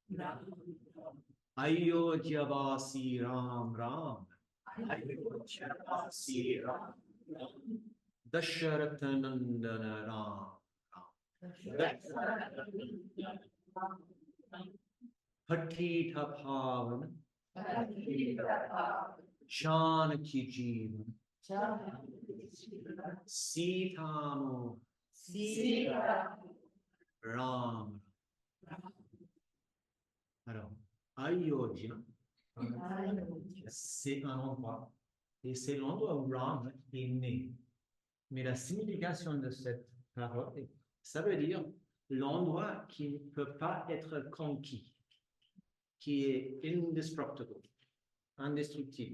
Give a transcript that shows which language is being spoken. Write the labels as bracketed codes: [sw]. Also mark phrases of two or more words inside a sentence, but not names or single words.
[sa] Ayodhya Vasi Ram Ram, Ayodhyavasi Ram Ram, Dasharatha Nandana Ram Ram, Hatita Bhavana, Janaki Jeevan, Sita Mohan, Ram. [fr] Alors, Ayodhya, c'est un endroit, et c'est l'endroit où Ram est né. Mais la signification de cette parole, ça veut dire l'endroit qui ne peut pas être conquis, qui est indestructible, indestructible.